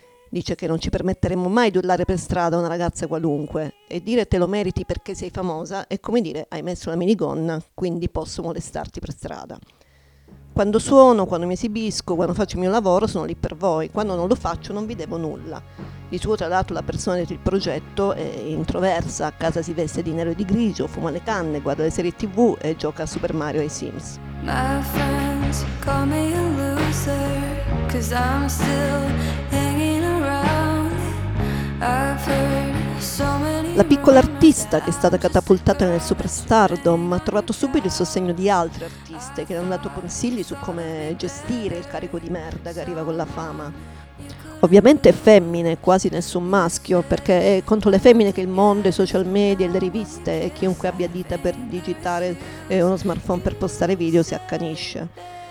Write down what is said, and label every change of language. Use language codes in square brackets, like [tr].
[it] Dice che non ci permetteremo mai di urlare per strada una ragazza qualunque e dire te lo meriti perché sei famosa è come dire hai messo la minigonna, quindi posso molestarti per strada. Quando suono, quando mi esibisco, quando faccio il mio lavoro, sono lì per voi. Quando non lo faccio, non vi devo nulla. Di suo, tra l'altro, la persona del progetto è introversa. A casa si veste di nero e di grigio, fuma le canne, guarda le serie TV e gioca a Super Mario e Sims. [en] My friends call me a loser, 'cause I'm still hanging around. I've heard so many [it] La piccola artista che è stata catapultata nel superstardom ha trovato subito il sostegno di altre artiste che le hanno dato consigli su come gestire il carico di merda che arriva con la fama. Ovviamente femmine, quasi nessun maschio, perché è contro le femmine che il mondo, i social media, le riviste e chiunque abbia dita per digitare uno smartphone per postare video si accanisce.